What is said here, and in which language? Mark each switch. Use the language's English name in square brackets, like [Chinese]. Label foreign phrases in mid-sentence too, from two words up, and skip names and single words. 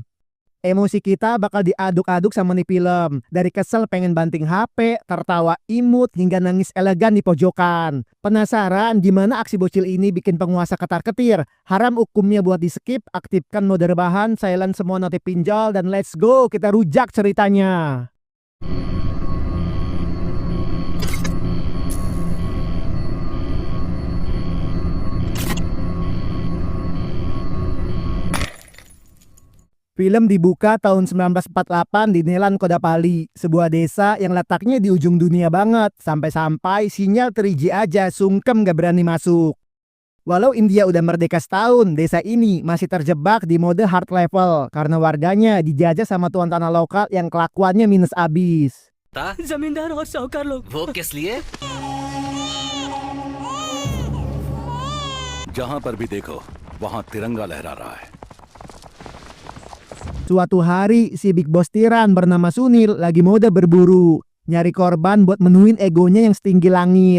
[Indonesian] Emosi kita bakal diaduk-aduk sama nih film. Dari kesel pengen banting HP, tertawa imut, hingga nangis elegan di pojokan. Penasaran gimana aksi bocil ini bikin penguasa ketar-ketir? Haram hukumnya buat di skip, aktifkan mode rebahan, silent semua notif pinjol, dan [English] let's go, [Indonesian] kita rujak ceritanya. Film dibuka tahun 1948 di Nelan Kodapali, sebuah desa yang letaknya di ujung dunia banget. Sampai-sampai sinyal 3G aja sungkem gak berani masuk. Walau India udah merdeka setahun, desa ini masih terjebak di mode [English] hard level [Indonesian] karena warganya dijajah sama tuan tanah lokal yang kelakuannya minus abis. [Hindi] जमींदार और साहूकार लोग वो किस लिए? जहां पर भी देखो वहां तिरंगा लहरा रहा है. [Indonesian] Suatu hari, si [English] Big Boss [Indonesian] Tiran bernama Sunil lagi mode berburu, nyari korban buat menuhin egonya yang setinggi langit.